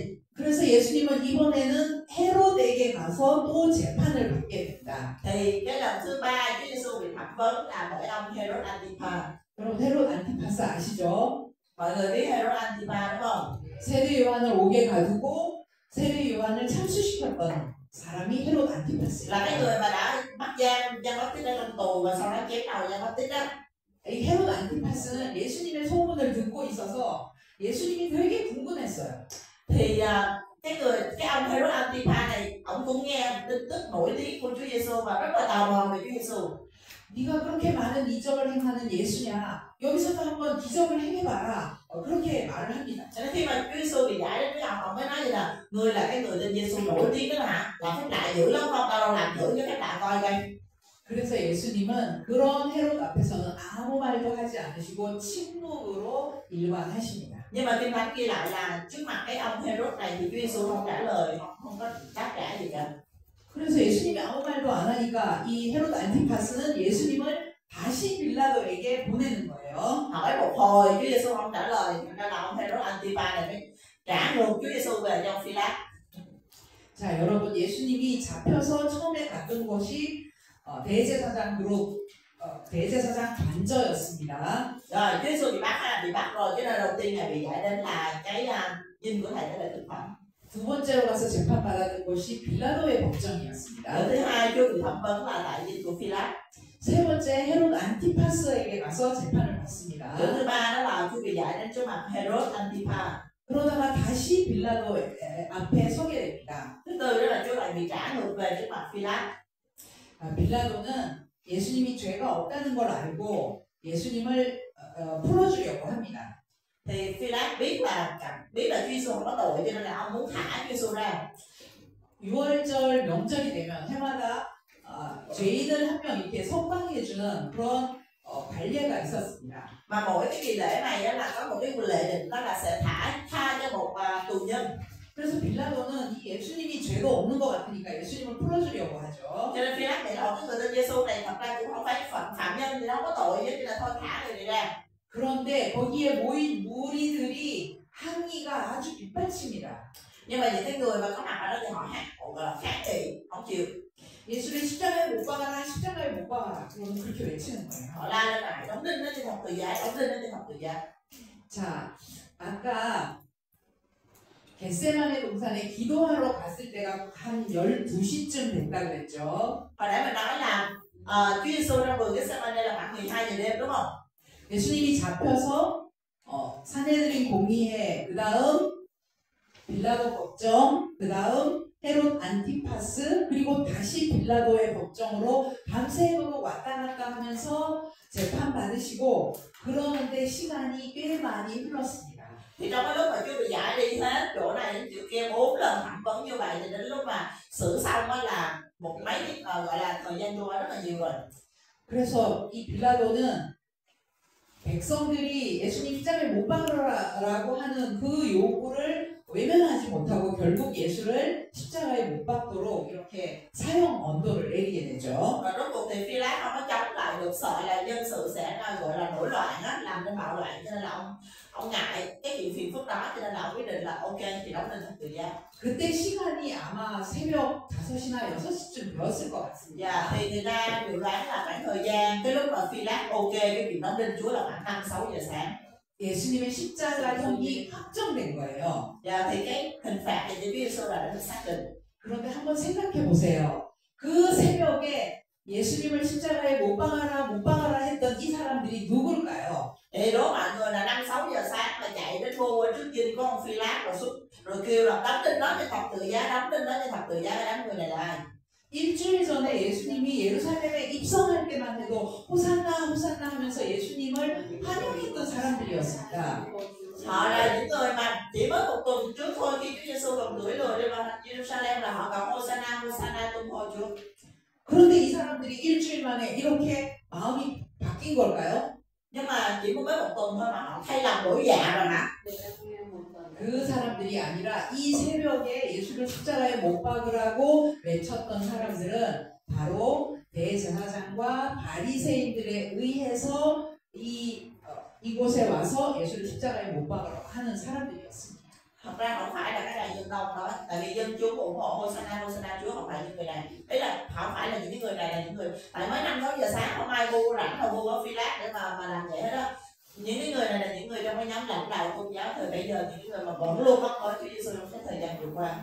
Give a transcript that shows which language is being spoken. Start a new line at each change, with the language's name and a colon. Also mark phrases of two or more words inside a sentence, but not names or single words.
Korean: 그래서 예수님은 이번에는 헤롯에게 가서 또 재판을 받게 됩니다.
Vietnamese: Thì cái lần thứ ba Chúa Giêsu bị thẩm vấn là bởi ông Herod Antipa.
Korean: 여러분 헤롯 안티파스 아시죠?
Vietnamese: Mọi người biết Herod Antipa đúng không?
Korean: 세례 요한을 옥에 가두고 세례 요한을 참수시켰던 사람이 헤롯 안티파스.
Vietnamese: Là cái người mà đã bắt giam Giăng-Báp-tít ở trong tù và sau đó chém đầu Giăng-Báp-tít đó.
Korean: 이 헤롯 안티파스는 예수님의 소문을 듣고 있어서 예수님이 되게 궁금했어요.
Vietnamese: Thì cái ông Herod Antipa này ông cũng nghe tin tức nổi tiếng của Chúa Giêsu và rất là tò mò về Chúa Giêsu.
Korean: 네가 그렇게 많은 이적을 행하는 예수냐? 여기서도 한번 기적을 행해봐라. 그렇게 말을 합니다.
Vietnamese: Cho nên khi mà Chúa Giêsu bị giải đến với ông mới nói vậy là người là cái người tên Giêsu nổi tiếng đó hả? Làm phép lạ dữ lắm không? Tao đâu làm thử cái phép lạ coi coi.
Korean: 그래서 예수님은 그런 헤롯 앞에서는 아무 말도 하지 않으시고 침묵으로 일관하십니다.
Vietnamese: Nhưng mà Kinh Thánh ghi lại là trước mặt cái ông Herod này thì Chúa Giêsu không trả lời, không có đáp trả gì cả.
Korean: 그래서 예수님이 아무 말도 안 하니까 이 헤롯 안티파스는 예수님을 다시 빌라도에게 보내는 거예요.
Vietnamese: Hỏi một hồi Chúa Giêsu không trả lời, nên là ông Herod Antipa này mới trả ngược Chúa Giêsu về cho ông Phi-lát.
Korean: 자, 여러분 예수님이 잡혀서 처음에 갔던 곳이 대제사장 그룹 대제사장 관저였습니다.
Vietnamese: Rồi Chúa Giêsu bị bắt rồi, cái nơi đầu tiên này bị giải đến là cái dinh của thầy tế lễ thực phẩm.
Korean: 두 번째로 가서 재판받았던 곳이 빌라도의 법정이었습니다.
Vietnamese: Lần thứ hai Chúa bị thẩm vấn là tại dinh của Phi-lát.
Korean: 세 번째 헤롯 안티파스에게 가서 재판을 받습니다.
Vietnamese: Lần thứ ba đó là Chúa bị giải đến trước mặt Herod Antipa.
Korean: 그러다가 다시 빌라도 앞에 서게 됩니다.
Vietnamese: Thứ tư đó là Chúa lại bị trả ngược về trước mặt Phi-lát.
Korean: 빌라도는 예수님이 죄가 없다는 걸 알고 예수님을 풀어주려고 합니다.
Vietnamese: Thì Phi-lát biết là Chúa Giêsu không có tội cho nên là ông muốn thả Chúa Giêsu ra.
Korean: 6월절 명절이 되면 해마다 죄인을 한 명 이렇게 석방해주는 그런 관례가 있었습니다.
Vietnamese: Mà mỗi cái kỳ lễ này đó là có một cái lệ định, đó là sẽ tha cho một tù nhân.
Korean: 그래서 빌라도는 이 예수님이 죄가 없는 것 같으니까 예수님을 풀어주려고 ha죠.
Vietnamese: Cho nên Phi-lát nghĩ là cái người tên Giêsu này thật ra cũng không phải phạm nhân thì nó không có tội chứ, là thôi thả người này ra.
Korean: 그런데 거기에 모인 무리들이 항의가 아주 빗발칩니다.
Vietnamese: Nhưng mà những cái người mà có mặt ở đó thì họ gọi là kháng nghị, không chịu.
Korean: 예수를 십자가에 못 박아라, 십자가에 못 박아라. 그러면 그렇게 외치는 거예요.
Vietnamese: Họ la lên lại đóng đinh nó trên thập tự giá, đóng đinh nó trên thập tự giá.
Korean: 자, 아까 겟세마네 동산에 기도하러 갔을 때가 한 12시쯤 됐다 그랬죠.
Vietnamese: Hồi nãy mình nói là Chúa Giêsu trong vườn Gethsemane là khoảng 12 giờ đêm đúng không?
Korean: 예수님이 잡혀서 산헤드린 공의회, 그 다음 빌라도 법정, 그 다음 헤롯 안티파스, 그리고 다시 빌라도의 법정으로 밤새도록 왔다 갔다 하면서 재판 받으시고 그러는데 시간이 꽤 많이 흘렀습니다.
Vietnamese: Thì trong cái lúc mà Chúa bị giải đi hết chỗ này đến chỗ kia 4 lần thẩm vấn như vậy thì đến lúc mà xử xong đó là một mấy gọi là thời gian trôi rất là nhiều rồi.
Korean: 그래서 이 빌라도는 백성들이 예수님 십자가에 못 박으라고 하는 그 요구를 외면하지 못하고 결국 예수를 십자가에 못 박도록 이렇게 사형 언도를 내리게 되죠.
Vietnamese: Và rốt cuộc thì Phi-lát không có chống lại được, sợ là dân sự sẽ gọi là nổi loạn á, làm nên bạo loạn, cho nên là ông ngại cái chuyện phiền phức đó, cho nên là ông quyết định là ok thì đóng đinh thập tự giá.
Korean: 그때 시간이 아마 새벽 5시나 6시쯤 되었을 것 같습니다.
Vietnamese: Thì người ta dự đoán là khoảng thời gian cái lúc mà Phi-lát ok cái việc đóng đinh Chúa là khoảng 5-6 giờ sáng.
Korean: 예수님의 십자가형이 확정된 거예요.
Vietnamese: Thì cái hình phạt thì Chúa Giêsu đã được xác định.
Korean: 그런데 한번 생각해 보세요. 그 새벽에 예수님을 십자가에 못 박아라 했던 이 사람들이 누굴까요?
Vietnamese: Thì đố mọi người là 5-6 giờ sáng mà chạy đến vô trước dinh của ông Phi-lát rồi kêu là đóng đinh nó cho thập tự giá, đóng đinh nó cho thập tự giá, cái đám người này là ai?
Korean: 일주일 전에 예수님이 예루살렘에 입성할 때만 해도 호산나 호산나 하면서 예수님을 환영했던 사람들이었습니다.
Vietnamese: Họ là những người mà chỉ mới một tuần trước thôi khi Chúa Giêsu còn gửi lời lên vào Jerusalem là họ còn Hosanna Hosanna tung hô Chúa.
Korean: 그런데 이 사람들이 일주일 만에 이렇게 마음이 바뀐 걸까요?
Vietnamese: Nhưng mà chỉ mới một tuần thôi mà họ thay lòng đổi dạ rồi hả?
Korean: 그 사람들이 아니라 이 새벽에 예수를 십자가에 못 박으라고 외쳤던 사람들은 바로 대제사장과 바리새인들에 의해서 이곳에 와서 예수를 십자가에 못 박으라고 하는 사람들이었습니다.
Vietnamese: Thật ra không phải là cái này dân đông đó, tại vì dân chúng ủng hộ Hosanna Hosanna Chúa, không phải những người này. Đấy là không phải là những người này là những người tại mới 5-6 giờ sáng không ai vô rảnh là vô ở Phi-lát để mà làm vậy hết đó. Những cái người này là những người trong cái nhóm lãnh đạo tôn giáo thời bây giờ, những người mà vẫn luôn có với Chúa Giêsu trong cái thời gian vừa qua.